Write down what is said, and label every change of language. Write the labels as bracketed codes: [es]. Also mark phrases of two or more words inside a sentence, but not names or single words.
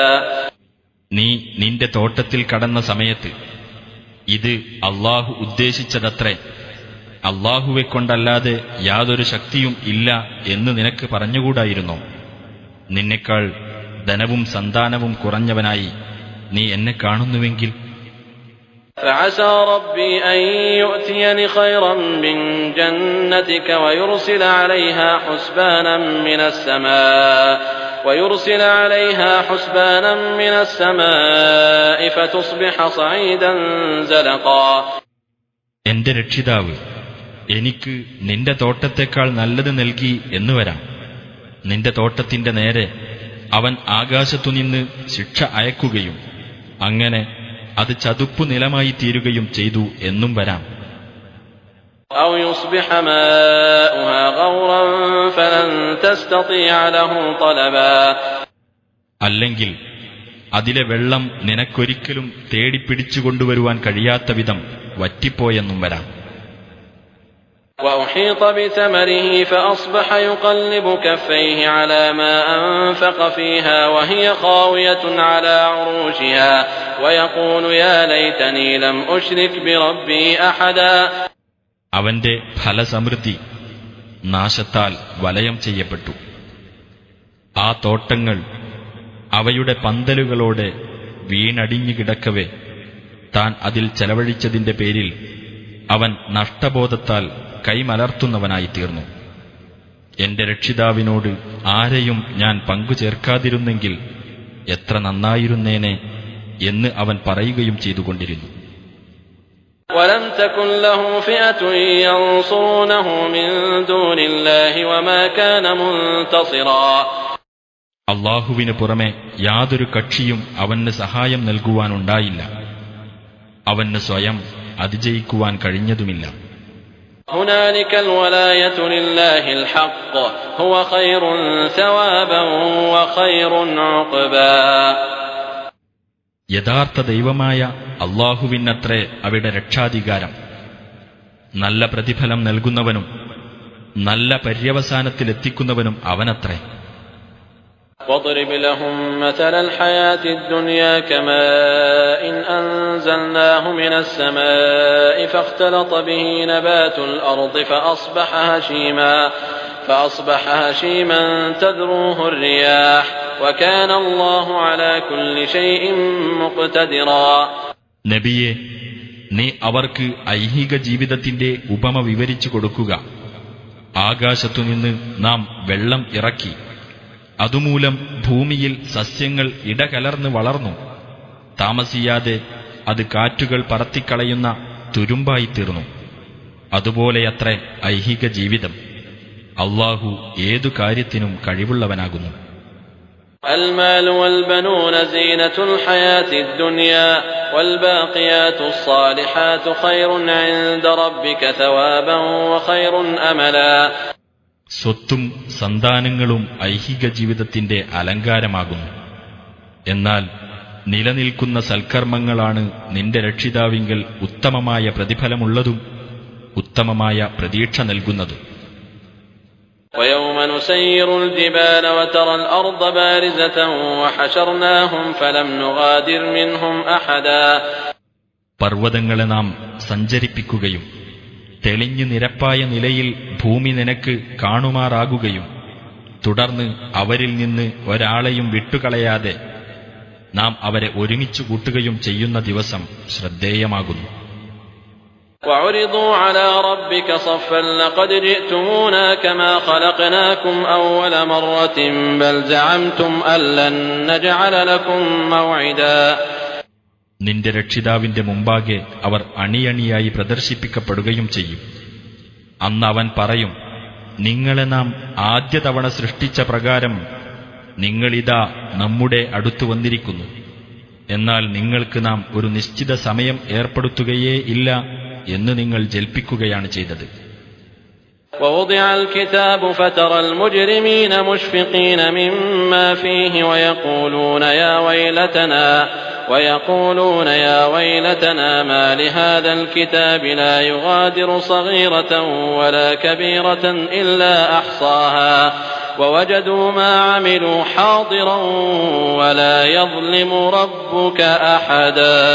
[ml] നീ നിന്റെ തോട്ടത്തിൽ കടന്ന സമയത്ത് ഇത് അല്ലാഹു ഉദ്ദേശിച്ചതത്രേ, അല്ലാഹുവെ കൊണ്ടല്ലാതെ യാതൊരു ശക്തിയും ഇല്ല എന്ന് നിനക്ക് പറഞ്ഞുകൂടായിരുന്നോ? നിന്നെക്കാൾ ധനവും സന്താനവും കുറഞ്ഞവനായി നീ എന്നെ കാണുന്നുവെങ്കിൽ. [ar] فعسى ربي أن يؤتيني خيرا من جنتك ويرسل عليها حسبانا من السماء فتصبح صعيدا زلقا. [ml] എന്റെ രക്ഷിതാവ് എനിക്ക് നിന്റെ തോട്ടത്തെക്കാൾ നല്ലത് നൽകി എന്നു വരാം. നിന്റെ തോട്ടത്തിന്റെ നേരെ അവൻ ആകാശത്തുനിന്ന് ശിക്ഷ അയക്കുകയും അങ്ങനെ അത് ചതുപ്പു നിലമായി തീരുകയും ചെയ്തു എന്നും വരാം. [ar] أو يصبح ماؤها غورا فلن تستطيع له طلبا. [ml] അല്ലെങ്കിൽ അതിലെ വെള്ളം നിനക്കൊരിക്കലും തേടിപ്പിടിച്ചുകൊണ്ടുവരുവാൻ കഴിയാത്ത വിധം വറ്റിപ്പോയെന്നും വരാം. [ar] وأحيط بثمره فأصبح يقلب كفيه على ما أنفق فيها وهي خاوية على عروشها ويقول يا ليتني لم أشرك بربي أحدا. [ml] അവന്റെ ഫലസമൃദ്ധി നാശത്താൽ വലയം ചെയ്യപ്പെട്ടു. ആ തോട്ടങ്ങൾ അവയുടെ പന്തലുകളോടെ വീണടിഞ്ഞു കിടക്കവെ താൻ അതിൽ ചെലവഴിച്ചതിന്റെ പേരിൽ അവൻ നഷ്ടബോധത്താൽ കൈമലർത്തുന്നവനായി തീർന്നു. എന്റെ രക്ഷിതാവിനോട് ആരെയും ഞാൻ പങ്കുചേർക്കാതിരുന്നെങ്കിൽ എത്ര നന്നായിരുന്നേനെ എന്ന് അവൻ പറയുകയും ചെയ്തുകൊണ്ടിരുന്നു. [ar] ولم تكن له فئة ينصرونه من دون الله وما كان منتصرا. [ml] അല്ലാഹുവിന് പുറമെ യാതൊരു കക്ഷിയും അവന് സഹായം നൽകുവാനുണ്ടായില്ല. അവന് സ്വയം അതിജയിക്കുവാൻ കഴിഞ്ഞതുമില്ല. [ar] هنالك الولاية لله الحق هو خير ثوابا وخير عقبا. [ml] യഥാർത്ഥ ദൈവമായ അല്ലാഹുവിനത്രേ അവിടെ രക്ഷാധികാരം. നല്ല പ്രതിഫലം നൽകുന്നവനും നല്ല പര്യവസാനത്തിലെത്തിക്കുന്നവനും അവനത്രേ. [ar] واضرب لهم مثل الحياة الدنيا كماء أنزلناه من السماء فاختلط به نبات الأرض فأصبح هشيما تذروه الرياح وكان الله على كل شيء مقتدرا. [ml] നബിയെ, നീ അവർക്ക് ഐഹിക ജീവിതത്തിന്റെ ഉപമ വിവരിച്ചു കൊടുക്കുക. ആകാശത്തുനിന്ന് നാം വെള്ളം ഇറക്കി, അതുമൂലം ഭൂമിയിൽ സസ്യങ്ങൾ ഇടകലർന്ന് വളർന്നു. താമസിയാതെ അത് കാറ്റുകൾ പറത്തിക്കളയുന്ന തുരുമ്പായിത്തീർന്നു. അതുപോലെയത്രേ ഐഹിക ജീവിതം. അല്ലാഹു ഏതു കാര്യത്തിനും കഴിവുള്ളവനാകുന്നു. [ar] المال والبنون زينة الحياة الدنيا والباقيات الصالحات خير عند ربك ثوابا وخير أملا. [ml] സ്വത്തും സന്താനങ്ങളും ഐഹിക ജീവിതത്തിന്റെ അലങ്കാരമാകുന്നു. എന്നാൽ നിലനിൽക്കുന്ന സൽക്കർമ്മങ്ങളാണ് നിന്റെ രക്ഷിതാവിങ്കൽ ഉത്തമമായ പ്രതിഫലമുള്ളതും ഉത്തമമായ പ്രതീക്ഷ നൽകുന്നതും. [ar] ويوم نسير الجبال وترى الأرض بارزة وحشرناهم فلم نغادر منهم أحدا. [ml] പർവ്വതങ്ങളെ നാം സഞ്ചരിപ്പിക്കുകയും തെളിഞ്ഞു നിരപ്പായ നിലയിൽ ഭൂമി നിനക്ക് കാണുമാറാകുകയും തുടർന്ന് അവരിൽ നിന്ന് ഒരാളെയും വിട്ടുകളയാതെ നാം അവരെ ഒരുമിച്ചു കൂട്ടുകയും ചെയ്യുന്ന ദിവസം ശ്രദ്ധേയമാകുന്നു. [ar] وعرضوا على ربك صفا لقد جئتمونا كما خلقناكم أول مرة بل زعمتم أن لن نجعل لكم موعدا. [ml] നിന്റെ രക്ഷിതാവിന്റെ മുമ്പാകെ അവർ അണിയണിയായി പ്രദർശിപ്പിക്കപ്പെടുകയും ചെയ്യും. അന്ന് അവൻ പറയും, നിങ്ങളെ നാം ആദ്യ തവണ സൃഷ്ടിച്ച പ്രകാരം നിങ്ങളിതാ നമ്മുടെ അടുത്തു വന്നിരിക്കുന്നു. എന്നാൽ നിങ്ങൾക്ക് നാം ഒരു നിശ്ചിത സമയം ഏർപ്പെടുത്തുകയേ ഇല്ല എന്ന് നിങ്ങൾ ജൽപ്പിക്കുകയാണ് ചെയ്തത്. [ar] ووضع الكتاب فترى المجرمين مشفقين مما فيه ويقولون يا ويلتنا ما لهذا الكتاب لا يغادر صغيرة ولا كبيرة إلا أحصاها ووجدوا ما عملوا حاضرا ولا يظلم ربك أحدا.